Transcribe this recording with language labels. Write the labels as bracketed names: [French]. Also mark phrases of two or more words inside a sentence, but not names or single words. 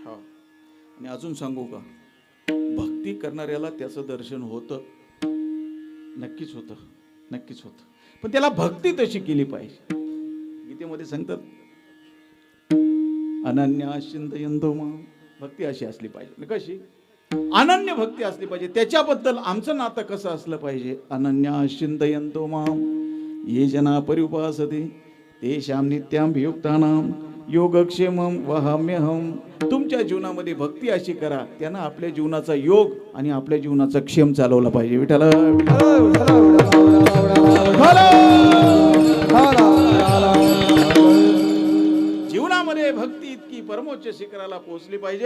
[Marathi] हा, आणि अजून सांगू का, भक्ती करणाऱ्याला त्याचं दर्शन होतं, नक्कीच होतं, नक्कीच होतं. पण त्याला भक्ती तशी केली पाहिजे. गीतेमध्ये सांगतात [Sanskrit] अनन्या चिंतयन्तो मां, [Marathi] भक्ती अशी असली पाहिजे. कशी? अनन्य भक्ती असली पाहिजे. त्याच्याबद्दल आमचं नातं कसं असलं पाहिजे? [Sanskrit] अनन्या चिंतयन्तो मां ये जना परिउपासते तेषां नित्याभियुक्तानां योगक्षेमं वहाम्यहम्. [Marathi] तुमच्या जीवनामध्ये भक्ती अशी करा, त्यानं आपल्या जीवनाचा योग आणि आपल्या जीवनाचा क्षेम चालवला पाहिजे. विठ्ठल जीवनामध्ये भक्ती इतकी परमोच्च शिखराला पोहोचली पाहिजे.